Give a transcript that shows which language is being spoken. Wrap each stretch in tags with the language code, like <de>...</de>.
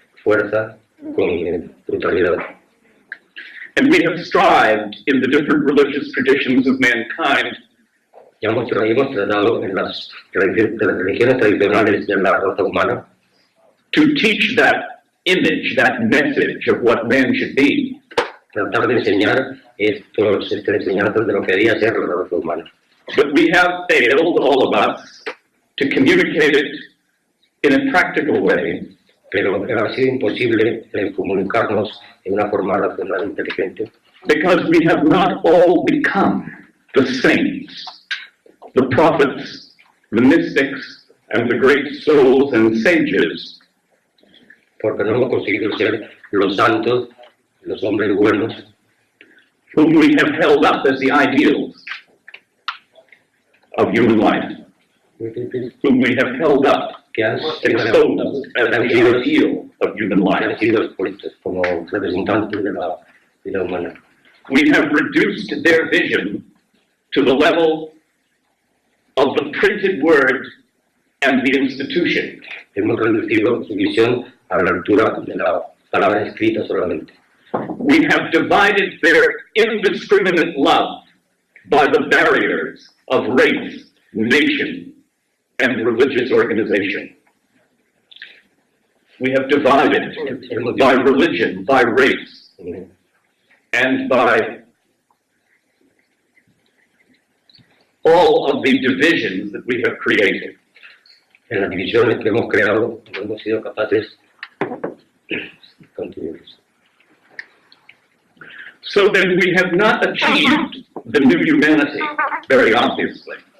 <es>fuerza, con brutalidad.</es> <en>And we have strived in the different religious traditions of mankind</en> <es>Y hemos tratado en las religiones tradicionales de la raza humana</es> <en>to teach that image, that message of what man should be.</en> <es>tratar de enseñar estos enseñanzas de lo que debería ser la raza humana.</es> <en>But we have failed, all of us, to communicate it in a practical way.</en> <es>Pero ha sido imposible comunicarnos en una forma racional e inteligente.</es> <en>Because we have not all become the saints, the prophets, the mystics, and the great souls and sages.</en> <es>Porque no hemos conseguido ser los santos, los hombres buenos,</es> <en>whom we have held up as the ideals of human life, whom we have held up, exposed as the ideal of human life.</en> <es>como representantes de la vida humana.</es> <en>We have reduced their vision to the level of the printed word and the institution.</en> <es>Hemos reducido su visión a la altura de la palabra escrita solamente.</es> <en>We have divided their indiscriminate love by the barriers of race, nation, and religious organization. We have divided by religion, by race, and by all of the divisions that we have created.</en> <es>En las divisiones que hemos creado, no hemos sido capaces de continuar.</es> <en>So then we have not achieved the new humanity, very obviously.</en>